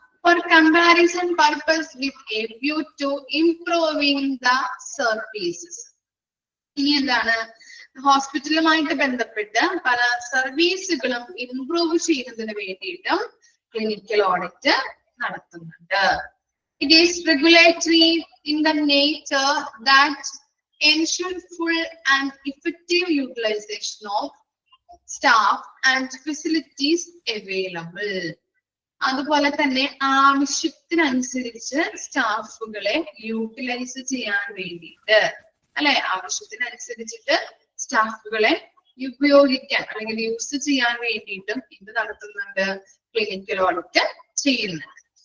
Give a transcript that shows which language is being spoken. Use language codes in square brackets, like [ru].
[en] For comparison purpose with a view to improving the services. [ml] ഇനി എന്താണ്? ഹോസ്പിറ്റലുമായിട്ട് ബന്ധപ്പെട്ട് പല സർവീസുകളും ഇംപ്രൂവ് ചെയ്യുന്നതിന് വേണ്ടിയിട്ടും ക്ലിനിക്കൽ ഓഡിറ്റ് നടത്തുന്നുണ്ട്. [en] It is regulatory in the nature that ensure full and effective utilization of staff and facilities available. [ml] അതുപോലെ തന്നെ ആവശ്യത്തിനനുസരിച്ച് സ്റ്റാഫുകളെ യൂട്ടിലൈസ് ചെയ്യാൻ വേണ്ടിയിട്ട് അല്ലെ? ആവശ്യത്തിനനുസരിച്ചിട്ട് സ്റ്റാഫുകളെ ഉപയോഗിക്കാൻ അല്ലെങ്കിൽ യൂസ് ചെയ്യാൻ വേണ്ടിയിട്ടും ഇത് നടത്തുന്നുണ്ട്, ക്ലിനിക്കൽ ഓഡിറ്റ് ചെയ്യുന്നുണ്ട്.